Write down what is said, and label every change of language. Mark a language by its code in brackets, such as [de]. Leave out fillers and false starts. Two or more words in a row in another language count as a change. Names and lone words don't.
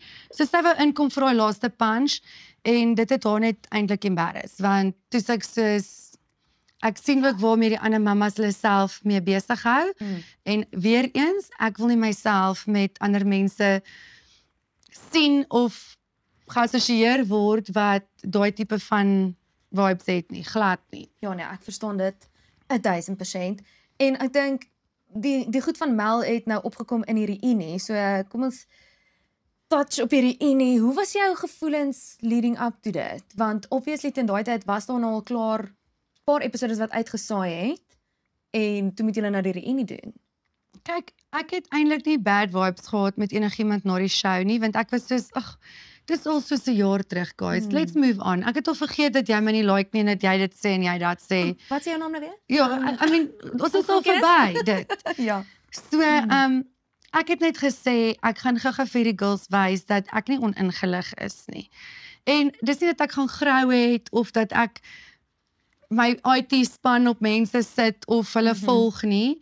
[af] So sy wou inkom vir haar laaste punch, en dit het haar net eintlik embarrass, want toe sê ek soos, ek sien ook waarmee die ander mammas hulle self mee besig hou, en weer eens, ek wil nie myself met ander mense sien of geassosieer word wat daai tipe van vibes het nie, glad nie. Ja nee, ek verstaan dit 1000%. En ek dink die goed van Mel het nou opgekom in die reunie. So kom ons touch op die reunie. Hoe was jou gevoelens [en] leading up to [af] dit? Want obviously teen daai tyd was daar al klaar 'n paar episodes wat uitgesaai het, en toe moet julle nou die reunie doen. Kyk, ek het eintlik nie [en] bad vibes [af] gehad met enigiemand na die show nie, want ek was soos, dis al soos 'n jaar terug, [en] guys. Let's move on. [af] Ek het al vergeet dat jy my nie like nie en dat jy dit sê en jy dat sê. Wat sê jou naam nou weer? Ja, [en] I mean, [af] ons is al verby dit. Ja. So, ek het net gesê ek gaan gou-gou vir die girls wys dat ek nie oningelig is nie. En dis nie dat ek gaan grou het of dat ek my IT span op mense sit of hulle volg nie.